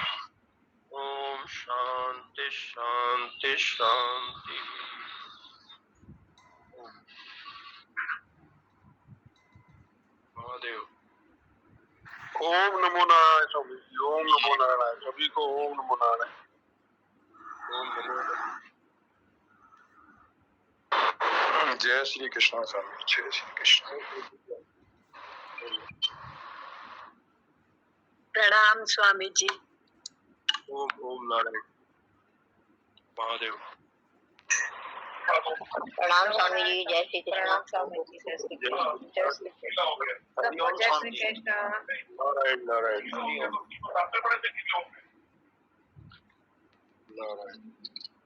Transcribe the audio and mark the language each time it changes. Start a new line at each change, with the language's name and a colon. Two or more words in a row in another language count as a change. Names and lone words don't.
Sanskrit: ओम शांति शांति शांति।
Hindi: महादेव। ओम नमो नारायण स्वामी जी, ओम नमो नारायण। सभी को ओम नमो नारायण। ओम नमो जय श्री कृष्ण स्वामी, जय श्री कृष्ण। प्रणाम स्वामी जी। ओम ओम नारायण। महादेव। प्रणाम स्वामी जी, जय श्री कृष्ण। प्रणाम स्वामी जी, जय श्री कृष्ण। जय श्री कृष्ण। जय श्री कृष्ण। नारायण नारायण नारायण।